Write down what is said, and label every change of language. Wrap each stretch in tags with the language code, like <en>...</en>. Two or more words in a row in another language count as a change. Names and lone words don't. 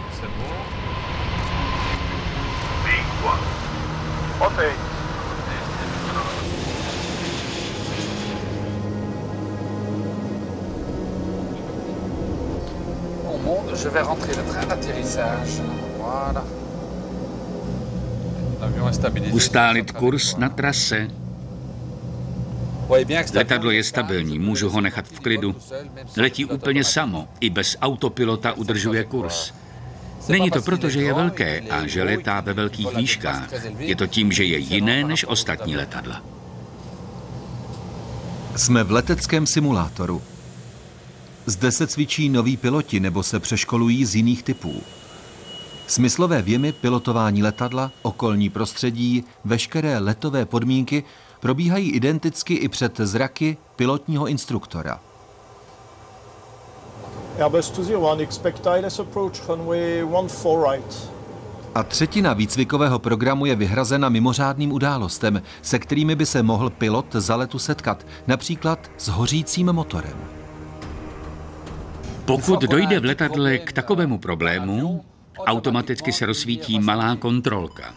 <fr>Je vais rentrer le train d'atterrissage. Voilà. L'avion est stabilisé.</fr> <cs>Ustálit kurz na trase. Letadlo je stabilní, můžu ho nechat v klidu. Letí úplně samo, i bez autopilota udržuje kurz. Není to proto, že je velké a že letá ve velkých výškách. Je to tím, že je jiné než ostatní letadla. Jsme v leteckém simulátoru. Zde se cvičí noví piloti nebo se přeškolují z jiných typů. Smyslové vjemy, pilotování letadla, okolní prostředí, veškeré letové podmínky probíhají identicky i před zraky pilotního instruktora.</cs> <en>Airbus 201, expect ILS approach runway 14 right.</en> <cs>A třetina výcvikového programu je vyhrazena mimořádným událostem, se kterými by se mohl pilot za letu setkat, například s hořícím motorem. Pokud dojde v letadle k takovému problému, automaticky se rozsvítí malá kontrolka.</cs>